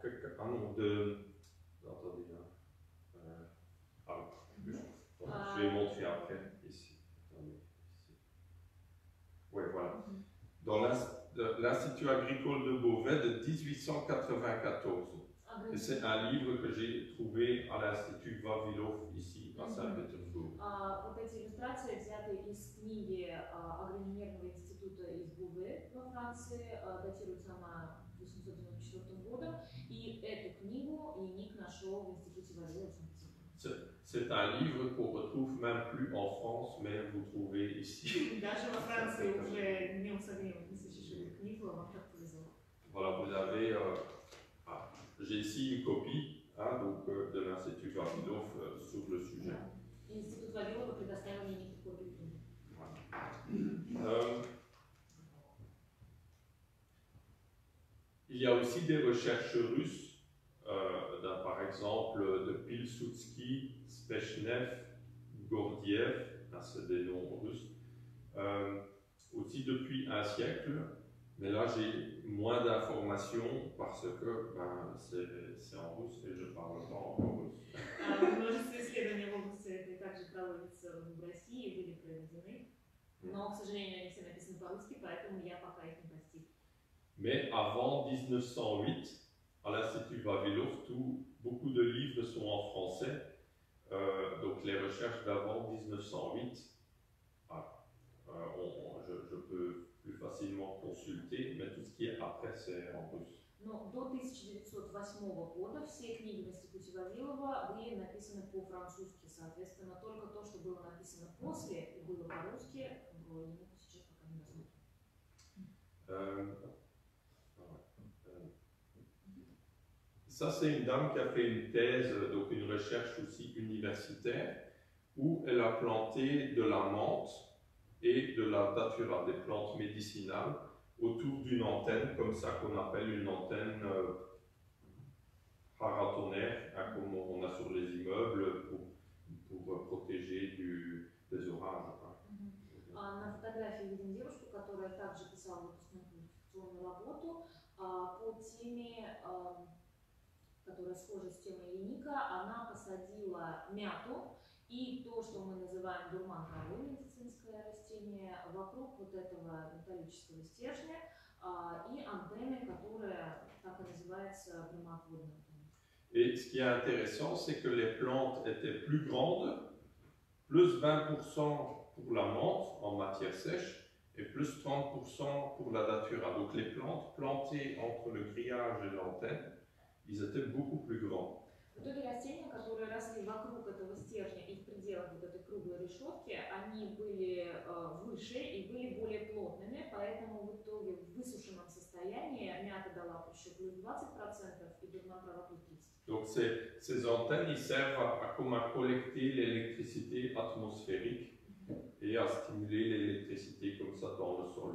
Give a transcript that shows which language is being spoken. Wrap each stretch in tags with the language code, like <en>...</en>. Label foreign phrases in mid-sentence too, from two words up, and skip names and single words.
<fr>Ah non, attendez, je vais montrer après. Oui, voilà. Dans l'Institut agricole de Beauvais de 1894. Et c'est un livre que j'ai trouvé à l'Institut Vavilov ici à Saint-Pétersbourg.</fr> <ru>Вот эти иллюстрации взяты из книги Агроинженерного института из Буве во Франции, датируется она 1894 годом, и эту книгу Яник нашел в институте Vavilov.</ru> <fr>C'est un livre qu'on retrouve même plus en France, mais vous trouvez ici.</fr> <ru>Даже во Франции уже не усадим эту книгу, вам так повезло.</ru> <fr>Voilà, vous avez. J'ai ici une copie donc, de l'Institut Vavilov sur le sujet.</fr> <ru>Институт Вавилова предоставил Янику копию книги.</ru> <fr>Il y a aussi des recherches russes. Par exemple de Pilsudski, Spechnev, Gordiev, c'est des noms russes, aussi depuis un siècle, mais là j'ai moins d'informations parce que c'est en russe et je ne parle pas encore russe.</fr> <ru>Множество исследований в области этой также проводятся в России, были проведены, но, к сожалению, они все написаны по-русски, поэтому я пока их не постиг.</ru> <fr>Mais avant 1908, à l'Institut Vavilov, beaucoup de livres sont en français, donc les recherches d'avant 1908, je facilement consulter, mais tout ce qui est après, c'est en russe.</fr> <ru>Но до 1908 года все книги в Институте Вавилова были написаны по-французски. Соответственно, только то, что было написано после и было по-русски, ему сейчас пока не рассмотрено.</ru> <fr>Ça, c'est une dame qui a fait une thèse, donc une recherche aussi universitaire, où elle a planté de la menthe et de la datura, des plantes médicinales, autour d'une antenne, comme ça qu'on appelle une antenne paratonnerre, hein, comme on a sur les immeubles, pour protéger des orages.</fr> <ru>На фотографии видим девушку, которая также писала выпускную квалификационную работу по теме, которая схожа с темой леника. Она посадила мяту и то, что мы называем дурман травой, медицинское растение, вокруг вот этого металлического стержня и антенны, которая так и называется прямоотводная.</ru> <fr>Et ce qui est intéressant, c'est que les plantes étaient plus grandes, plus 20% pour la menthe en matière sèche et plus 30% pour la datura. Donc les plantes plantées entre le grillage et l'antenne, ils étaient beaucoup plus grands.</fr> <ru>В итоге растения, которые росли вокруг этого стержня и в пределах вот этой круглой решетки, они были выше и были более плотными, поэтому в итоге в высушенном состоянии мята дала еще плюс 20% и дурман трава плюс 30%.</ru> <fr>Donc ces antennes, ils servent comme à collecter l'électricité atmosphérique et à stimuler l'électricité comme ça dans le sol.</fr>